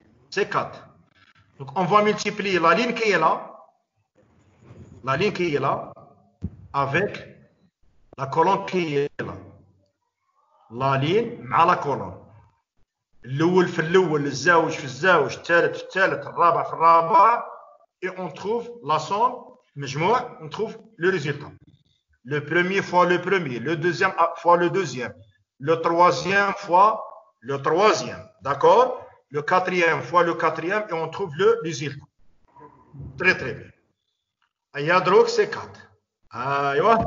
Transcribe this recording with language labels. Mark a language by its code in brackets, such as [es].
[fr] C'est 4. Donc, on va multiplier la ligne qui est là, avec la colonne qui est là. La ligne مع la colonne. [ar] الأول في الأول, الزاوج في الزاوج, الثالث في الثالث, الرابع في الرابع, [fr] et on trouve la somme, [ar] مجموع, [fr] on trouve le résultat. Le premier fois le premier, le deuxième fois le deuxième, le troisième fois le troisième, d'accord? Le quatrième fois le quatrième, et on trouve le résultat. Très très bien. Aya drogue, c'est 4. Aïe.